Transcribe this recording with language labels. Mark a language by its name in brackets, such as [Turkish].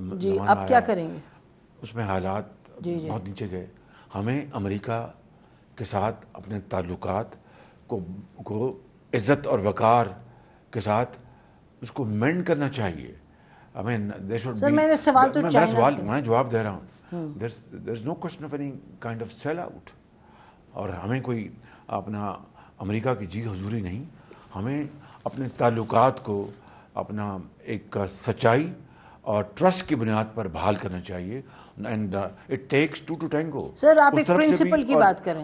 [Urdu] جی, اب کیا کریں گے؟ اس میں حالات بہت نیچے گئے. ہمیں امریکہ کے ساتھ اپنے تعلقات کو عزت اور وقار کے ساتھ اس کو مینڈ کرنا چاہیے. سر میں نے سوال تو میں جواب دے رہا ہوں. [English] there is no question of any kind of sell out. [Urdu] اور ہمیں کوئی اپنا امریکہ کی جی حضوری نہیں, ہمیں اپنے تعلقات کو اپنا ایک سچائی اور ٹرسٹ کی بنیاد پر بحال کرنا چاہیے. [English] And it takes two to tango. [Urdu] سر آپ ایک پرنسپل کی بات کریں,